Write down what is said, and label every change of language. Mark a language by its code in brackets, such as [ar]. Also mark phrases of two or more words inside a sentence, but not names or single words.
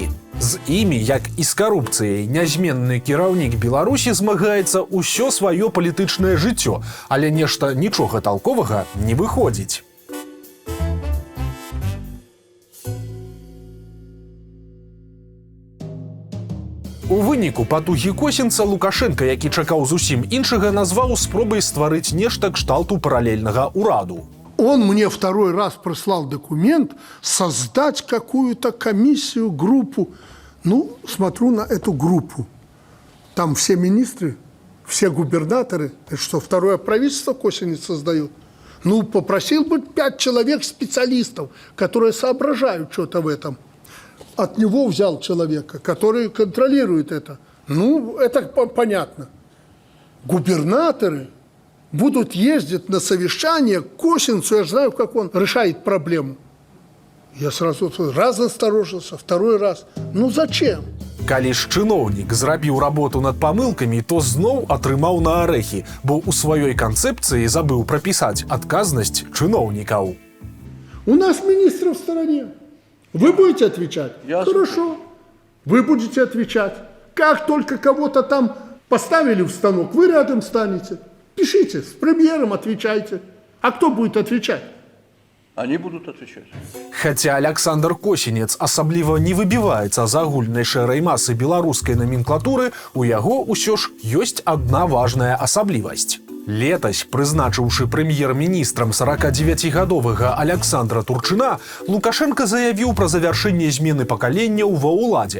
[be] З імі, як і з карупцыяй, нязменны кіраўнік Беларусі змагаецца ўсё сваё палітычнае жыццё, але нешта нічога талковага не выходзіць. У выніку патугі Косінца Лукашенко, які чакаў зусім іншага, назваў спробай стварыць нешта кшталту параллельнага ураду. [ru] Он мне второй раз прислал документ создать какую-то комиссию, группу. Ну, смотрю на эту группу. Там все министры, все губернаторы. Это что, второе правительство Косинец создает? Ну, попросил бы 5 человек специалистов, которые соображают что-то в этом. От него взял человека, который контролирует это. Ну, это понятно. Губернаторы будут ездить на совещание к Косинцу, я знаю, как он решает проблему. Я сразу раз насторожился, второй раз. Ну, зачем? [be] Калі ж чыноўнік зрабіў работу над памылкамі, то зноў атрымаў на арэхі, бо ў сваёй канцэпцыі забыў прапісаць адказнасць чыноўнікаў. [ru] У нас министр в стороне. Вы будете отвечать? Хорошо. Вы будете отвечать. Как только кого-то там поставили в станок, вы рядом станете. Пишите, с премьером отвечайте. А кто будет отвечать? Они будут отвечать. [be] Хаця Александр Косінец асабліва не выбіваецца з агульнай шэрай масы беларускай номенклатуры, у яго ўсё ж ёсць адна важная асаблівасць. Летась, прызначыўшы прэм'ер-міністрам 49-гадовага Александра Турчына, Лукашенко заявіў пра завяршэнне змены пакаленняў ва ўладзе.